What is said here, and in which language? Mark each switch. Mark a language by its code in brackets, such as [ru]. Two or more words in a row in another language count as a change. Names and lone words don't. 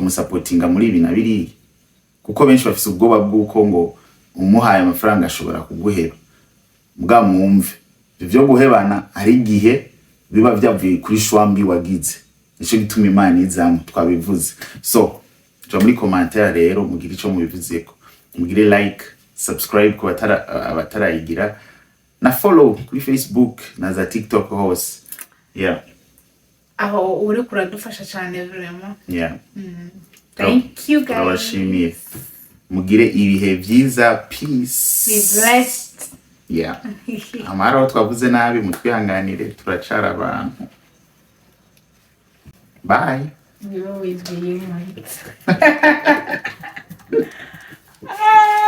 [rn] kumusupportinga muri ibi na biriya kuko benshi bafise ubwoba bw'uko ngo umuhaye amafaranga ashobora kuguheba mbwa mwumve ivyo guhebana ari gihe biba byavuye kuri shwambi wagize nico gituma Imana izamu twabivuze so jo muri commentaire rero mugire ico mubivuzeko mugire [en] like subscribe [rn] ku abatarayigira na follow kuri Facebook na za TikTok hose aho uri kuradufasha cyane vraiment [en] thank you guys [rn] abashimiye mugire ibihe byiza peace [en] be blessed [rn] amara twavuze nabi mutwihanganire turacara abantu bye [en] you always be human